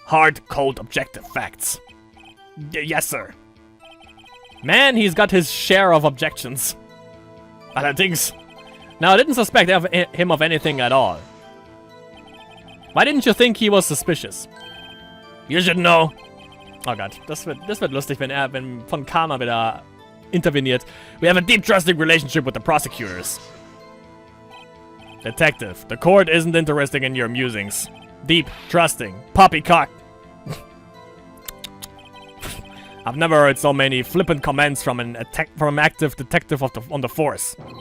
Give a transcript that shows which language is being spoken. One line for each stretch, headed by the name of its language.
English: Hard, cold, objective facts. Yes, sir. Man, he's got his share of objections.
German: Allerdings.
English: Now, I didn't suspect him of anything at all. Why didn't you think he was suspicious? You should know.
German: Oh Gott, das wird lustig, wenn von Karma wieder interveniert.
English: We have a deep trusting relationship with the prosecutors. Detective, the court isn't interested in your musings. Deep, trusting, poppycock. I've never heard so many flippant comments from an active detective on the force.